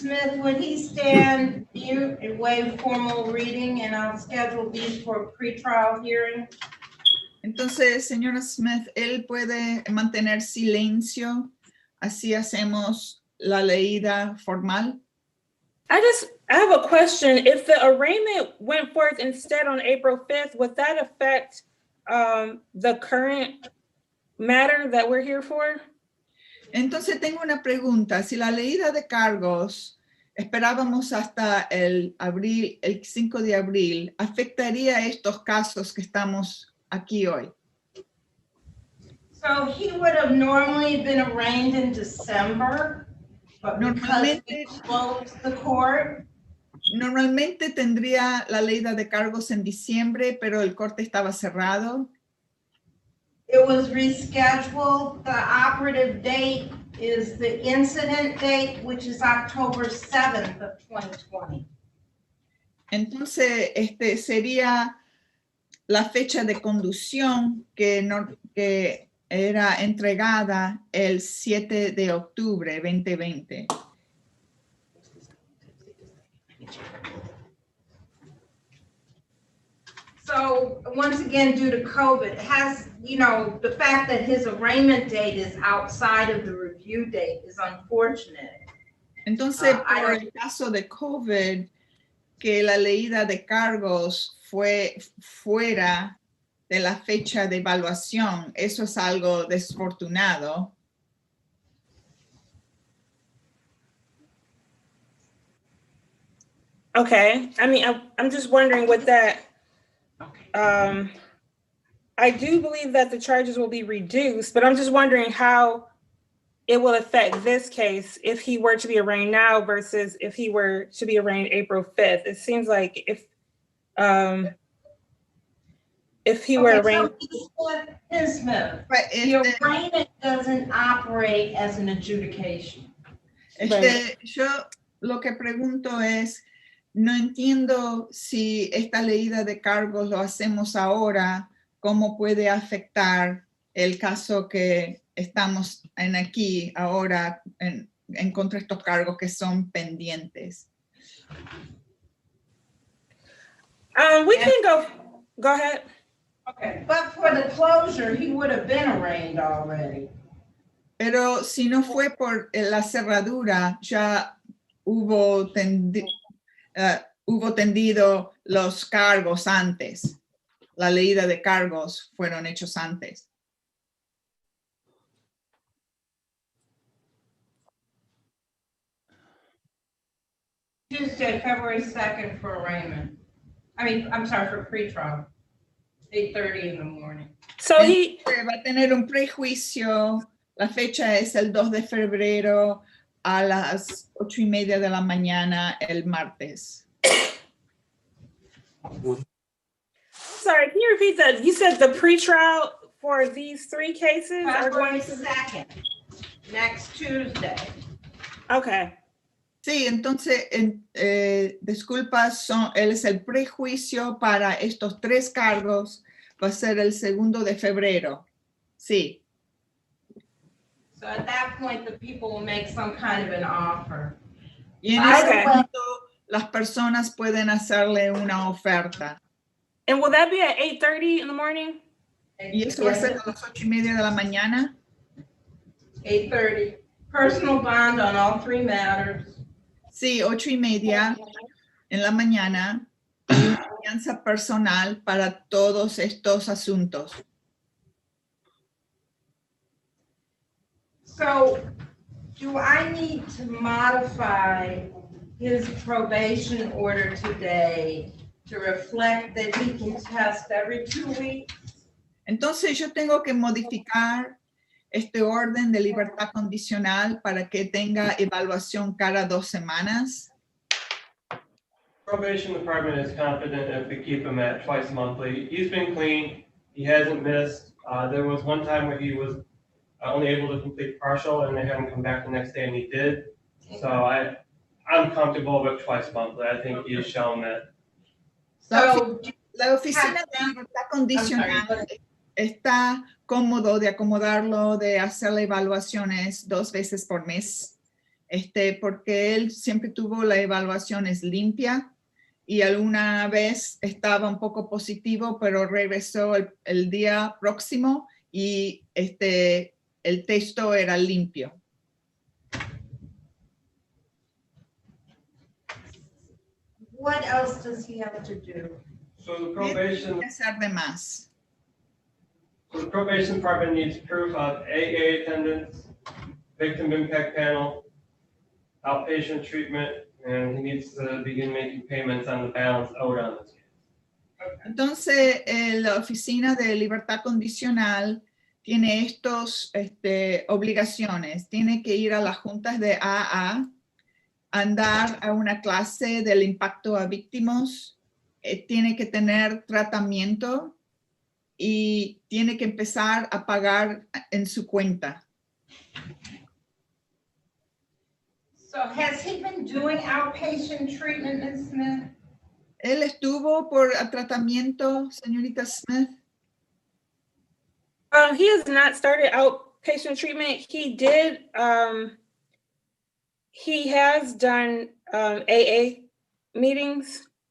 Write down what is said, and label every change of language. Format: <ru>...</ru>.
<en>Smith, would he stand mute and waive formal reading, and I'll schedule these for pretrial hearing?</en> <es>Entonces, señora Smith, él puede mantener silencio, así hacemos la leída formal.</es> <en>I have a question. If the arraignment went forth instead on April 5th, would that affect the current matter that we're here for?</en> <es>Entonces, tengo una pregunta. Si la leída de cargos esperábamos hasta el 5 de abril, ¿afectaría estos casos que estamos aquí hoy?</es> <en>So he would have normally been arraigned in December, but because we closed the court,</en> <es>Normalmente tendría la leída de cargos en diciembre, pero el corte estaba cerrado.</es> <en>it was rescheduled. The operative date is the incident date, which is October 7th of 2020.</en> <es>Entonces, sería la fecha de conducción que era entregada el 7 de octubre 2020.</es> <en>So once again, due to COVID, has, the fact that his arraignment date is outside of the review date is unfortunate.</en> <es>Entonces, por el caso de COVID, que la leída de cargos fue fuera de la fecha de evaluación, eso es algo desafortunado.</es> <en>Okay. I mean, I'm just wondering with that. I do believe that the charges will be reduced, but I'm just wondering how it will affect this case if he were to be arraigned now versus if he were to be arraigned April 5th. It seems like if he were arraigned. Ms. Smith, the arraignment doesn't operate as an adjudication.</en> <es>Yo lo que pregunto es, no entiendo si esta leída de cargos lo hacemos ahora, cómo puede afectar el caso que estamos en aquí ahora en contra de estos cargos que son pendientes.</es> <en>We can go ahead. Okay, but for the closure, he would have been arraigned already.</en> <es>Pero si no fue por la cerradura, ya hubo tendido los cargos antes. La leída de cargos fueron hechos antes.</es> <en>Tuesday, February 2nd for arraignment. I'm sorry, for pretrial. 8:30 in the morning. So he</en> <es>va a tener un prejuicio. La fecha es el 2 de febrero a las 8:30 de la mañana el martes.</es> <en>Sorry, can you repeat that? You said the pretrial for these three cases are February going to 2nd, next Tuesday. Okay.</en> <es>Sí, entonces, disculpas, él es el prejuicio para estos tres cargos, va a ser el 2 de febrero. Sí.</es> <en>So at that point, the people will make some kind of an offer.</en> <es>Y en ese momento, las personas pueden hacerle una oferta.</es> <en>And will that be at 8:30 in the morning?</en> <es>¿Y eso va a ser a las 8:30 de la mañana?</es> <en>8:30. Personal bond on all three matters.</en> <es>Sí, 8:30 en la mañana y una fianza personal para todos estos asuntos.</es> <en>So do I need to modify his probation order today to reflect that he can test every 2 weeks?</en> <es>Entonces yo tengo que modificar este orden de libertad condicional para que tenga evaluación cada 2 semanas.</es> <en>Probation department is confident if we keep him at twice monthly. He's been clean. He hasn't missed. There was one time where he was only able to complete partial and they had him come back the next day and he did. So I'm comfortable with twice monthly. I think he has shown that. So</en> <es>La oficina de libertad condicional está cómodo de acomodarlo, de hacerle evaluaciones 2 veces por mes, porque él siempre tuvo la evaluaciones limpia y alguna vez estaba un poco positivo, pero regresó el día próximo y el texto era limpio.</es> <en>What else does he have to do? So the</en> <es>¿Qué</es> <en>probation,</en> <es>tiene que hacer de más?</es> <en>so the probation department needs proof of AA attendance, victim impact panel, outpatient treatment, and he needs to begin making payments on the balance owed on this case.</en> <es>Entonces, la Oficina de Libertad Condicional tiene estos obligaciones. Tiene que ir a las juntas de AA, andar a una clase del impacto a víctimas, tiene que tener tratamiento y tiene que empezar a pagar en su cuenta.</es> <en>So has he been doing outpatient treatment, Ms. Smith?</en> <es>¿Él estuvo por tratamiento, señorita Smith?</es> <en>He has not started outpatient treatment. He did, he has done AA meetings.</en>